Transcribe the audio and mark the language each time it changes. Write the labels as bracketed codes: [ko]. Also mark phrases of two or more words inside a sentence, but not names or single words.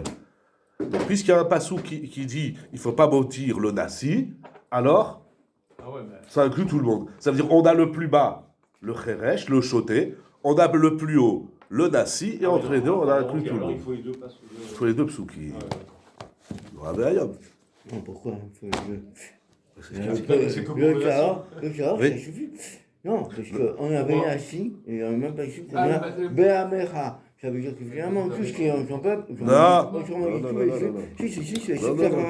[fr] Donc, puisqu'il y a un Pasuk qui dit il ne faut pas mentir le Nasi, alors ça inclut tout le monde. Ça veut dire on a le plus bas, le Cheresh, le Choté, on a le plus haut, le Nasi, et entre les deux, on a inclus tout le monde. Il faut les deux Pasuk. Il faut les deux psukim. Rabbi Hayom. Non, pourquoi il faut les deux? C'est comme Le pour Tahor, Oui. ça suffit. Non, parce qu'on avait assis, et on n'a même pas su qu'on Ah, a Be'amecha. Ça veut dire que finalement, tout ce qui est en son peuple, Non. Si, c'est Non, super non.